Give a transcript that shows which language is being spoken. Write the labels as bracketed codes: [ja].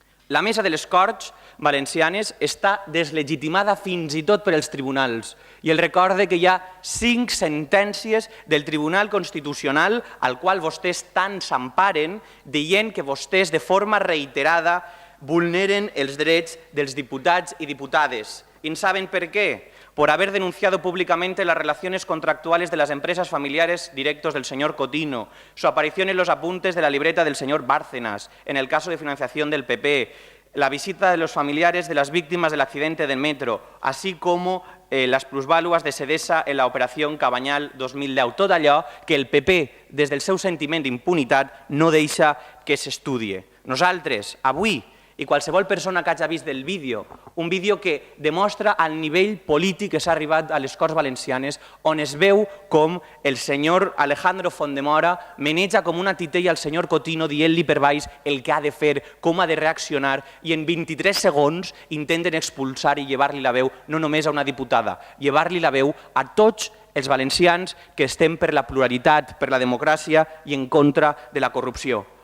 [ca] La Mesa de les Corts valencianes està deslegitimada fins i tot per els tribunals i el recorde que hi ha 5 sentències del Tribunal Constitucional al qual vostès tant s'emparen dient que vostès de forma reiterada vulneren els drets dels diputats y diputades. [es] ¿Y saben por qué? Por haber denunciado públicamente las relaciones contractuales de las empresas familiares directos del señor Cotino, su aparición en los apuntes de la libreta del señor Bárcenas, en el caso de financiación del PP, la visita de los familiares de las víctimas del accidente del metro, así como las [ca] plusvàlues [es] de Sedesa en la [ca] operació [es] Cabanyal 2010. [ca] Tot allò que el PP, des del seu sentiment d'impunitat, no deixa que s'estudie. Nosaltres, avui, i qualsevol persona que hagi vist el vídeo, un vídeo que demostra el nivell polític que s'ha arribat a les Corts Valencianes, on es veu com el senyor Alejandro Fondemora maneja com una titella al senyor Cotino dient-li per baix el que ha de fer, com ha de reaccionar, i en 23 segons intenten expulsar i llevar-li la veu no només a una diputada, llevar-li la veu a tots els valencians que estem per la pluralitat, per la democràcia i en contra de la corrupció.